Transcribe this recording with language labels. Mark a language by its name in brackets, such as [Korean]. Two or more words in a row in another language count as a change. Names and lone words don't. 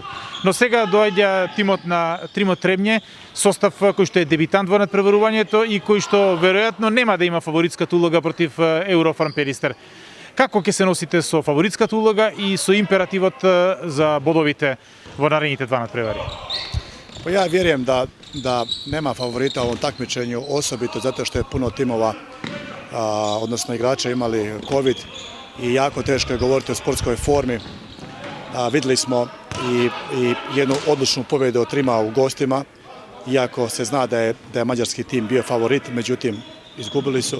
[Macedonian] Но сега доаѓа тимот на Тримот Требње, состав кој што е дебитант во надпреварувањето и кој што веројатно нема да има фаворитската улога против Еврофарм Перистер. Како ќе се носите со фаворитската улога и со императивот за бодовите во наредните два надпревари? [Croatian] Pa ja vjerujem da nema favorita u ovom takmičenju, osobito zato što je puno timova, odnosno igrača imali COVID i jako teško je govoriti o sportskoj formi. Vidjeli smo i jednu odlučnu pobjedu od Trima u gostima, iako se zna da je mađarski tim bio favorit, međutim izgubili su.